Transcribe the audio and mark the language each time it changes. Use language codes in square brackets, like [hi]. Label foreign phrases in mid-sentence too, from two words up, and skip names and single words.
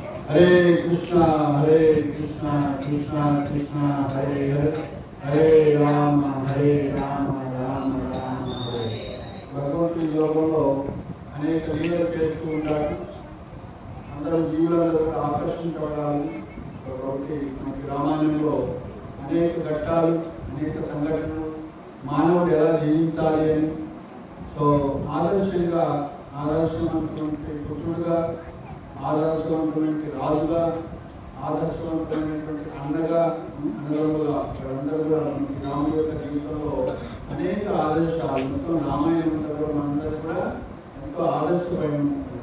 [te] హరే కృష్ణ కృష్ణ కృష్ణ హరే హరే హరే రామ రామ రామ హరే. భగవంతుడి యోగంలో అనేక లీలలు చేస్తూ ఉంటారు. అందరూ జీవులందరూ కూడా ఆకర్షించబడాలి. కాబట్టి మనకి రామాయణంలో అనేక ఘట్టాలు, అనేక సంఘటనలు, మానవుడు ఎలా జీవించాలి అని, సో ఆదర్శవంతమైనటువంటి పుత్రుడుగా, ఆదర్శవంతమైన రాజుగా, ఆదర్శవంతమైనటువంటి అన్నదమ్ముగా అందరూ కూడా రాముడి యొక్క జీవితంలో అనేక ఆదర్శాలు, మొత్తం రామాయణం మనందరూ కూడా ఎంతో ఆదర్శపడి ఉంటుంది.